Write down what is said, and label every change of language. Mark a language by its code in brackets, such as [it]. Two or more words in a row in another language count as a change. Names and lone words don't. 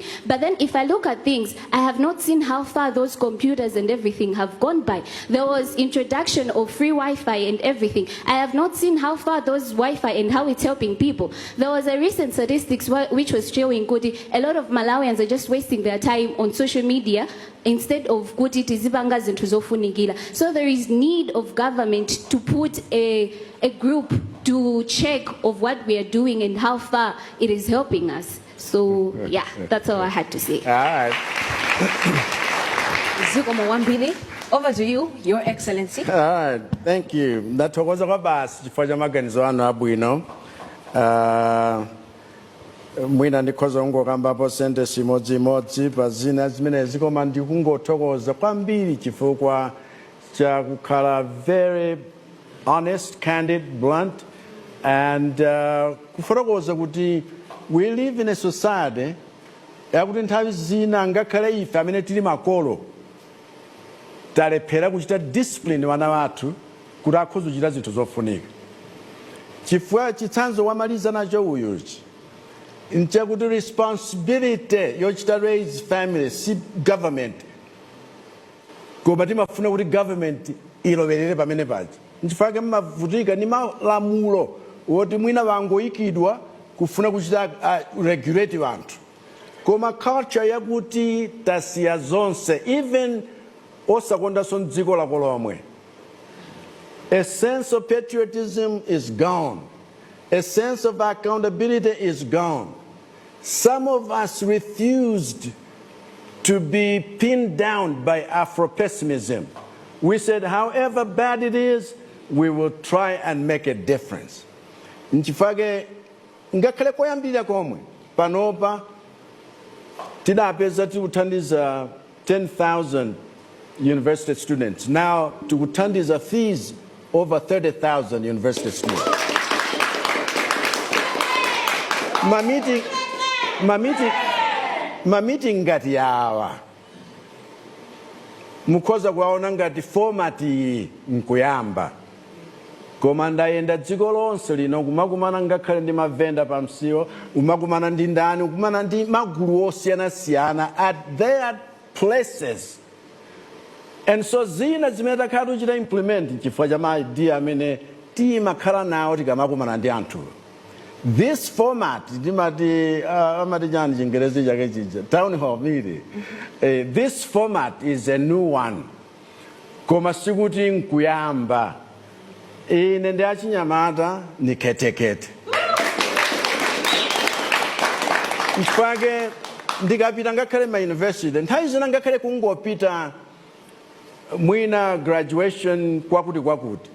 [en] But then if I look at things, I have not seen how far those computers and everything have gone by. There was introduction of free Wi-Fi and everything. I have not seen how far those Wi-Fi and how it's helping people. There was a recent statistics which was showing Kuti, a lot of Malawians are just wasting their time on social media instead of Kuti [ny] tizibanga zintu zofunikila. [en] So there is need of government to put a group to check of what we are doing and how far it is helping us. So yeah, that's all I had to say. All right. [ny] Zukomo Wambili, [en] over to you, Your Excellency. All right, thank you. [ny] Ndathokoza kwabasi chifukwa cha maganizo anu abwino. Mwina ndikhoza ungokambapo sente simodzimodzi pa zina zimene zikoma ndikungothokoza kwambiri chifukwa cha kukhala [en] very honest, candid, blunt, [ny] and kufotokoza kuti [en] we live in a society [ny] yakuti nthawi zina ngakhale ife amene tili makolo talephera kuchita discipline wana wathu kuti akhoza kuchita zinthu zofunika. Chifukwa chitsanzo wamaliza nacho uyuchi nchakuti responsibility yochita [en] raise family [ny] si government koma timafuna kuti government ilowerere pamene paja nchifukwa mmavutika ni malamulo woti mwina wangoyikidwa kufuna kuchita regulate wanthu koma culture yakuti tasiya zonse even osakondanso mdziko lako lomwe. [en] A sense of patriotism is gone. A sense of accountability is gone. Some of us refused to be pinned down by Afro-pessimism. We said, however bad it is, we will try and make a difference. [ny] Nchifage ngakhale koyambira komwe panopa tidapeza tikuthandiza 10,000 university students. Now tikuthandiza fees over 30,000 university students. Ma meeting ngati yawa mukhoza kuwaona ngati format nkuyamba koma ndayenda dziko lonse lino kumakumana ngakhale ndi mavenda pamsiwo umakumana ndi ndani ukumana ndi magulu osiyanasiyana [en] at their places. [ny] And so zina zimene takhala tichita implement chifukwa cha maidea amene timakhala nawo tikamakumana ndi anthu. [en] This format, town hall meeting. This format is a new one. [ny] Koma sikuti nkuyamba. Ine ndi achinyamata ni ketekete. Nchifake ndikapita ngakhale ma university, nthawi zina ngakhale kungopita mwina graduation kwakuti.